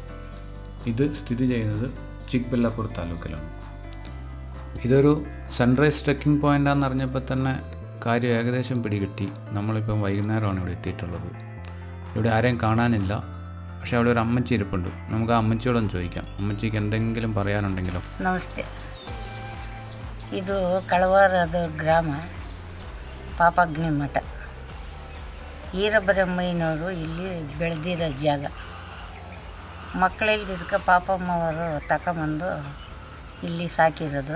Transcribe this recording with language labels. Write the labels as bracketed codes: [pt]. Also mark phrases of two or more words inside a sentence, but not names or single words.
[ml] ഇത് സ്ഥിതി ചെയ്യുന്നത് ചിക്ബല്ലാപൂർ താലൂക്കിലാണ്. ഇതൊരു [en] sunrise trekking [ml] പോയിൻ്റാണെന്ന് അറിഞ്ഞപ്പോൾ തന്നെ കാര്യം ഏകദേശം പിടികിട്ടി. നമ്മളിപ്പം വൈകുന്നേരമാണ് ഇവിടെ എത്തിയിട്ടുള്ളത്. ഇവിടെ ആരെയും കാണാനില്ല, പക്ഷെ അവിടെ ഒരു അമ്മച്ചി ഇരിപ്പുണ്ട്. നമുക്ക് ആ അമ്മച്ചിയോടൊന്ന് ചോദിക്കാം, അമ്മച്ചിക്ക് എന്തെങ്കിലും പറയാനുണ്ടെങ്കിലോ. [kn] ನಮಸ್ತೆ. ಇದು ಕಳವಾರದ ಗ್ರಾಮ ಪಾಪಗ್ನಿ ಮಠ. ಈರಬ್ರಹ್ಮಯ್ಯನವರು ಇಲ್ಲಿ ಬೆಳೆದಿರೋ ಜಾಗ. ಮಕ್ಕಳಿಲ್ದಿದ್ದಕ್ಕೆ ಪಾಪಮ್ಮವರು ತಗೊಂಬಂದು ಇಲ್ಲಿ ಸಾಕಿರೋದು.